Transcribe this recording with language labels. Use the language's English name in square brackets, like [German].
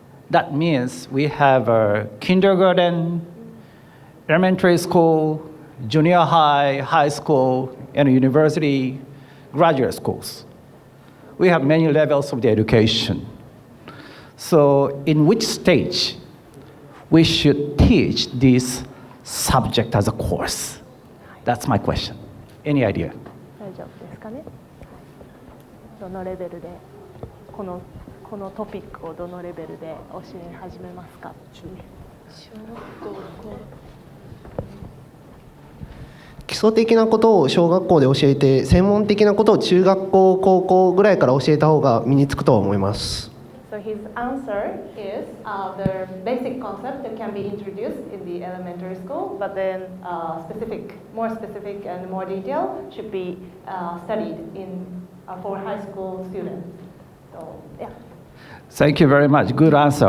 [English] That means we have a kindergarten, elementary school, junior high, high school, and university, graduate schools. We have many levels of the education. So in which stage we should teach this subject as a course? That's my question. Any idea? [Japanese] 大丈夫ですかね。どのレベルでこのトピックをどのレベルで教え始めますか？基礎的なことを小学校で教えて、専門的なことを中学校、高校ぐらいから教えた方が身につくと思います。 [English] So his answer is the basic concept that can be introduced in the elementary school, but then more specific and more detail should be studied for high school students. So yeah. Thank you very much. Good answer.